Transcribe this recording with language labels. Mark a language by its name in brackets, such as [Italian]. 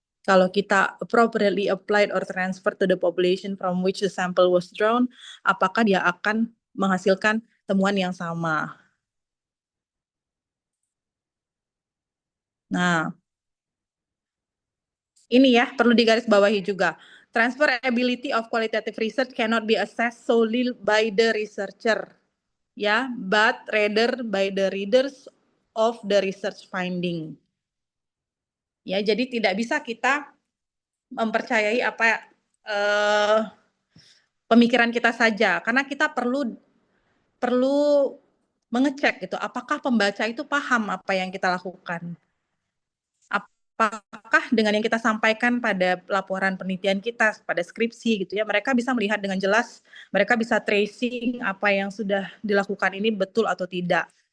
[Indonesian] Kalau kita [English] appropriately applied or transferred to the population from which the sample was drawn, [Indonesian] apakah dia akan menghasilkan temuan yang sama? Nah, ini ya perlu digarisbawahi juga. [English] Transferability of qualitative research cannot be assessed solely by the researcher, ya, but rather by the readers of the research finding. [Indonesian] Ya, jadi tidak bisa kita mempercayai apa pemikiran kita saja, karena kita perlu mengecek gitu, apakah pembaca itu paham apa yang kita lakukan. Apakah dengan yang kita sampaikan pada laporan penelitian kita, pada skripsi gitu ya, mereka bisa melihat dengan jelas, mereka bisa tracing apa yang sudah dilakukan ini betul atau tidak.